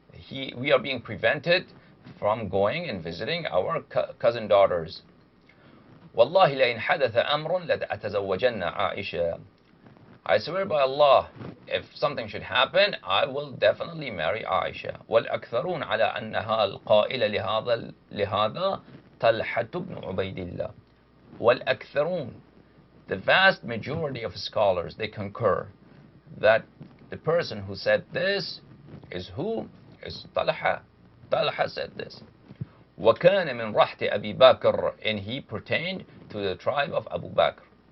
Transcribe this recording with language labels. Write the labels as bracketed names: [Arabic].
[English] We are being prevented from going and visiting our cousin daughters. [Arabic] والله لئن حدث أمر لأتزوجن عائشة. [English] I swear by Allah, if something should happen, I will definitely marry Aisha. [Arabic] والأكثرون على أنها القائل لهذا طلحة بن عبيد الله. والأكثرون, [English] the vast majority of scholars, they concur that the person who said this is who? Is Talha. Talha said this. [Arabic] وَكَانَ مِنْ رَحْتِ أَبِي بَكْرٍ, [English] and he pertained to the tribe of Abu Bakr.